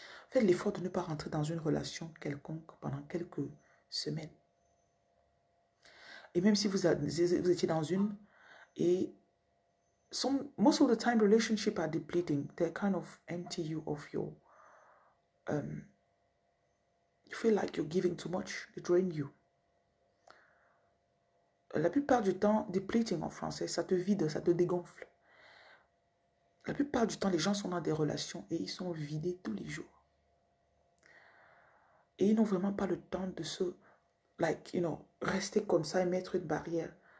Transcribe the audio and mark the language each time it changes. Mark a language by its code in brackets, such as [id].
[fr] Faites l'effort de ne pas rentrer dans une relation quelconque pendant quelques semaines. Et même si vous étiez dans une, et [en] most of the time relationships are depleting. They kind of empty you of your, you feel like you're giving too much. They drain you. [fr] La plupart du temps, depleting en français, ça te vide, ça te dégonfle. La plupart du temps, les gens sont dans des relations et ils sont vidés tous les jours. Et ils n'ont vraiment pas le temps de se, rester comme ça et mettre une barrière.